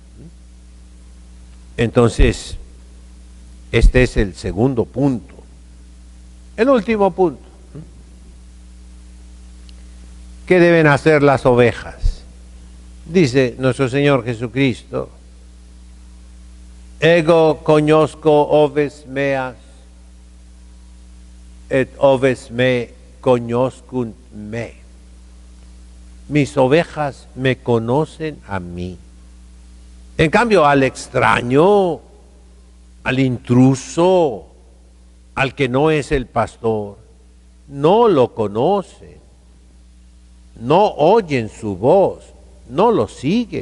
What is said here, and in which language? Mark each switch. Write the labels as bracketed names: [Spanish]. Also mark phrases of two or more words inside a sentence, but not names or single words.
[Spanish] Entonces, este es el segundo punto. El último punto. ¿Qué deben hacer las ovejas? Dice nuestro Señor Jesucristo: [Latin] Ego conosco oves meas, et oves me conoscunt me. [Spanish] Mis ovejas me conocen a mí. En cambio, al extraño, al intruso, al que no es el pastor, no lo conocen, no oyen su voz, no lo siguen.